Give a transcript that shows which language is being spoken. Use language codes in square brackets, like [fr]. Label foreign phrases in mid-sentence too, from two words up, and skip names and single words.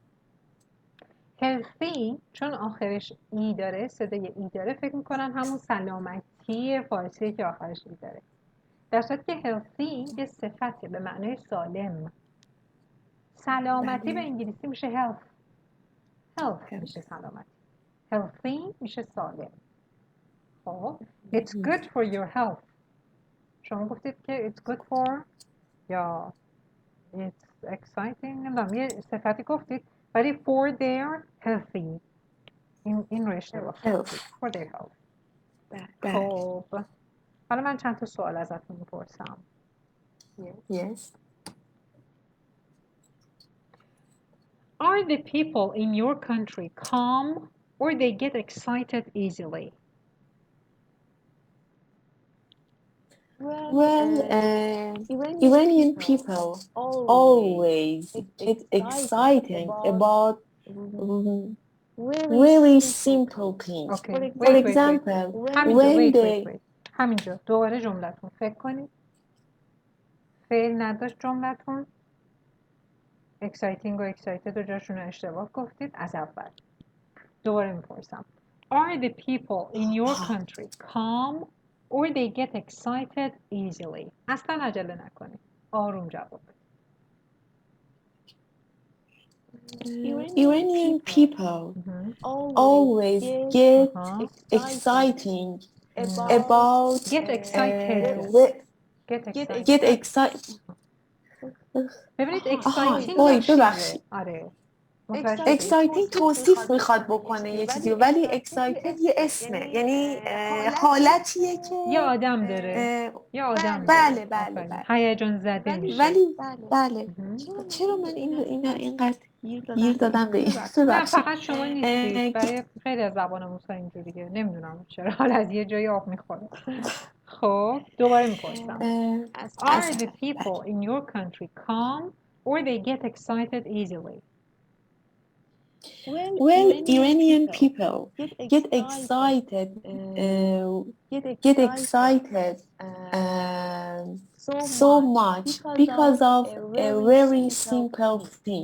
[fa] healthy چون آخرش ای داره، صدای ای داره، فکر میکنن همون سلامتی فارسی که آخرش ای داره. در صورتی که healthy یه صفته به معنای سالم. سلامتی به انگلیسی میشه health میشه سلامتی. healthy میشه سالم. [en] خب it's good for your health. [fa] شما گفتید که [en] it's good for [fa] یا [en] it's exciting [fa] نمیدونم یه صفتی گفتید ولی [en] for their healthy [fa] این رو اشتباه کردید. [en] for their health. [fa] خب حالا من چند تا سوال ازتون میپرسم. [en] Yes. Are the people in your country calm or they get excited easily? Well, Iranian people always get excited about very simple things. Okay. For example, when they [fa] همینجا دوباره جملتون فکر کنید. فعل نداشت جملتون. exciting و excited و جاشون رو اشتباه گفتید. از اول دوباره میپرسم. [en] Are the people in your country calm or they get excited easily? [fa] اصلا عجله نکنید. آروم جواب بدید. [en] Iranian people always get exciting about get excited. get excited. [fa] ببینید exciting ببخشید. آره. exciting توصیف میخواد بکنه یه چیزی ولی excited یه اسمه یعنی حالتیه که یه آدم داره. بله. هیجان زده میشه. ولی بله. چرا من اینقدر گیر دادم به این؟ نه فقط شما نیستید. برای خیلی از زبان آموزها اینجوریه. نمیدونم چرا حالا از یه جایی آب میخوره. خب دوباره میپرسم. [en] Are the people in your country calm or they get excited easily? Well, Iranian people get excited so much because of a very simple thing.